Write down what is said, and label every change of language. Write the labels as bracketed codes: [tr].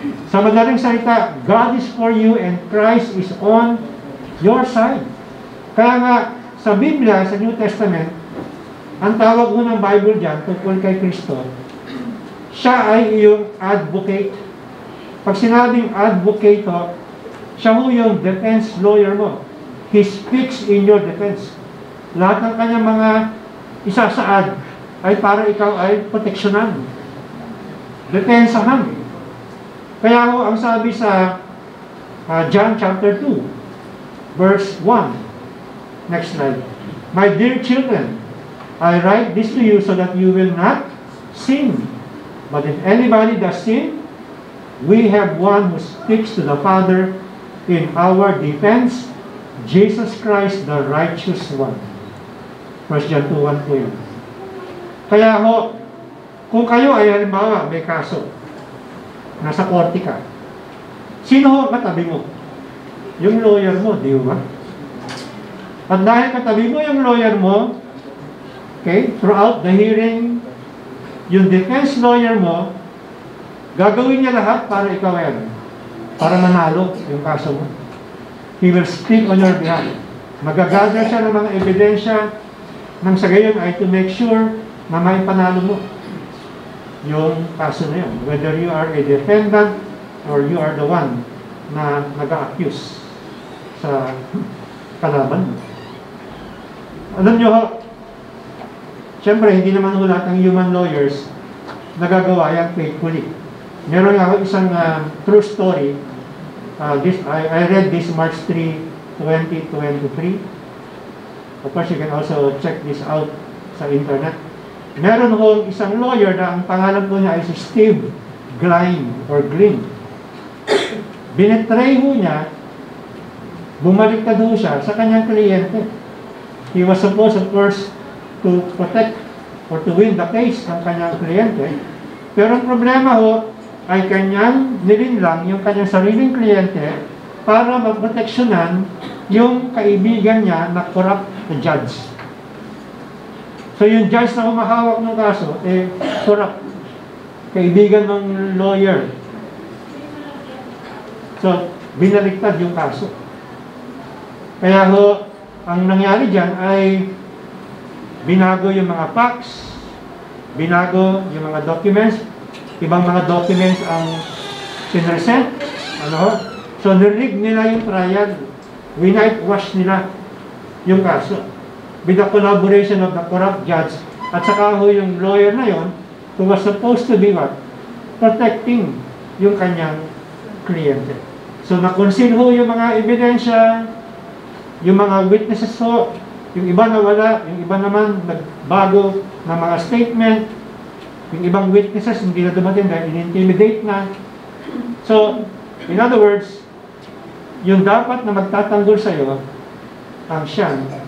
[tl] Sa madaling salita, [en] God is for you and Christ is on your side. [tl] Kaya nga, sa Biblia, sa New Testament, ang tawag mo ng Bible dyan, tungkol kay Kristo, siya ay iyong advocate. Pag sinabing advocate ho, siya ho yung defense lawyer mo. [en] He speaks in your defense. [tl] Lahat ng kanyang mga isasaad ay para ikaw ay proteksyonan. Depensahan. Kaya ho, ang sabi sa John chapter 2, verse 1. Next slide. [en] My dear children, I write this to you so that you will not sin. But if anybody does sin, we have one who speaks to the Father in our defense, Jesus Christ, the righteous one. [tl] 1 John 2:1 po yun. Kaya ho, kung kayo ay halimbawa may kaso, nasa korte ka, sino ho katabi mo? Yung lawyer mo, di ba? At dahil katabi mo yung lawyer mo, okay, [en] throughout the hearing, [tl] yung defense lawyer mo, gagawin niya lahat para ikaw ay para manalo yung kaso mo. [en] He will speak on your behalf. [tl] Magagather siya ng mga ebidensya nang sa gayon ay [en] to make sure [tl] na may panalo mo yung kaso na yun. [en] Whether you are a defendant or you are the one [tl] na nag-accuse sa kalaban mo. Alam nyo ho, siyempre hindi naman ho lahat ng human lawyers nagagawa yan faithfully. Meron ako isang [en] true story. I read this March 3, 2023. Of course, you can also check this out [tl] sa internet. Meron hong isang lawyer na ang pangalan po niya ay si Steve Glynn or Glynn. Binetray ho niya, bumaliktad ho siya sa kanyang kliyente. [en] He was supposed, of course, to protect or to win the case [tl] ng kanyang kliyente. Pero ang problema ho, ay kanyang nilinlang yung kanyang sariling kliyente para maproteksyonan yung kaibigan niya na corrupt na judge. So yung judge na humahawak ng kaso, corrupt. Kaibigan ng lawyer. So, binaliktad yung kaso. Kaya ho, ang nangyari dyan ay binago yung mga facts, binago yung mga documents, ibang mga documents ang pinresent. So, nirig nila yung trial. Whitewash nila yung kaso. [en] With the collaboration of the corrupt judge. [tl] At saka ho yung lawyer na yon [en] who was supposed to be what? [tl] Protecting yung kanyang kliyente. So, nakonsil ho yung mga ebidensya, yung mga witnesses ho, yung iba nawala, yung iba naman nagbago ng mga statement. Yung ibang witnesses, hindi na dumating dahil in-intimidate na. So, [en] in other words, [tl] yung dapat na magtatanggol sa'yo, ang siyang